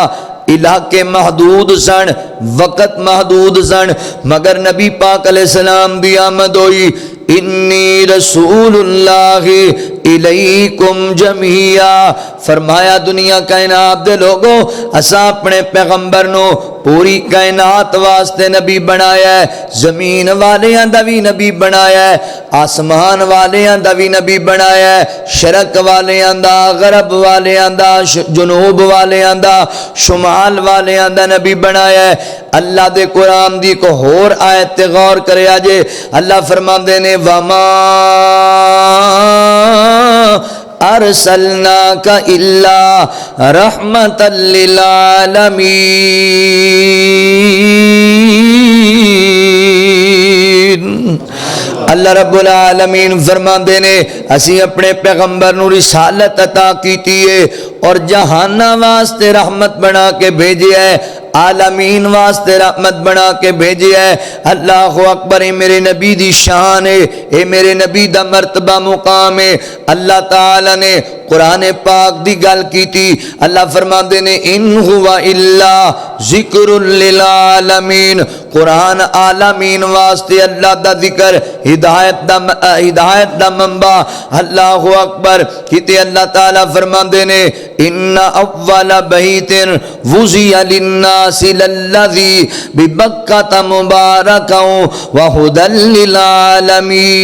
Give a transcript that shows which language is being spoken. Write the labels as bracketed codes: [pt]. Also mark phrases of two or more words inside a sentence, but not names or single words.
[pa] علاقے محدود سن، وقت محدود سن، مگر نبی پاک علیہ السلام دی آمد ہوئی، [ar] انی رسول اللہ الیکم جمیعا۔ [pa] فرمایا دنیا کائنات دے لوگوں، اساں اپنے پیغمبر نو پوری کائنات واسطے نبی بنایا ہے، زمین والیاں دا بھی نبی بنایا ہے، آسمان والیاں دا بھی نبی بنایا ہے، شرق والیاں دا، غرب والیاں دا، جنوب والیاں دا، شمال والیاں دا نبی بنایا ہے۔ اللہ دے قرآن دی کو ہور آیت تے غور کرے آجے، اللہ فرماندے نے [ar] وَمَا أَرْسَلْنَاكَ إِلَّا رَحْمَةً لِّلْعَالَمِينَ۔ [pa] اللہ [ar] رب العالمین [pa] فرماندے نے اسی اپنے پیغمبر نو رسالت عطا کیتی ہے اور جہاناں واسطے رحمت بنا کے بھیجے ہے، عالمین واسطے رحمت بنا کے بھیجے ہے۔ [ar] اللہ اکبر، [pa] اے میرے نبی دی شان ہے، اے میرے نبی دا مرتبہ مقام ہے۔ اللہ تعالی نے قرآن پاک دی گل کیتی، اللہ فرماندے نے [ar] ان ہوا الا ذکر للعالمین، [pa] قرآن عالمین واسطے اللہ دا ذکر، ہدایت دا منبع۔ [ar] اللہ اکبر، [pa] کیتے اللہ تعالی فرماندے نے [ar] ان اول بیت وضع للناس للذی ببکۃ مبارکا وہدی للعالمین۔